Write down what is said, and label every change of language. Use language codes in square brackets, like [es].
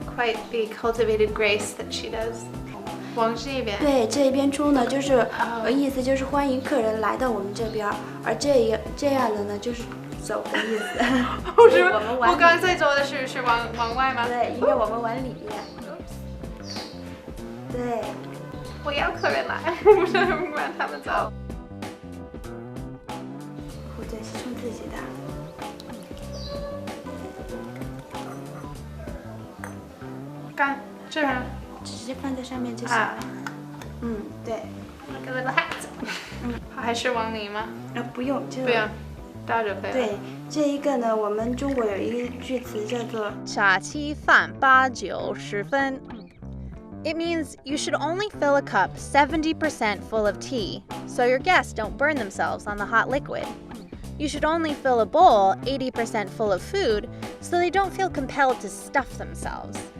[en] Quite the cultivated grace that she does. [zh] 往这边。对，这一边冲呢，就是意思就是欢迎客人来到我们这边，而这样的呢，就是走的意思。我刚才做的是往外吗？对，应该我们往里面。对。我要客人来，不是让他们走。壶嘴是冲自己的。干这边。直接放在上面就行了。嗯，对。 [en] Like a little hat。 [zh] 还是往里吗？不用，就不用，倒就可以了。对，这一个呢，我们中国有一个句词叫做茶七饭八九十分. [en] It means you should only fill a cup 70% full of tea, so your guests don't burn themselves on the hot liquid. You should only fill a bowl 80% full of food, so they don't feel compelled to stuff themselves.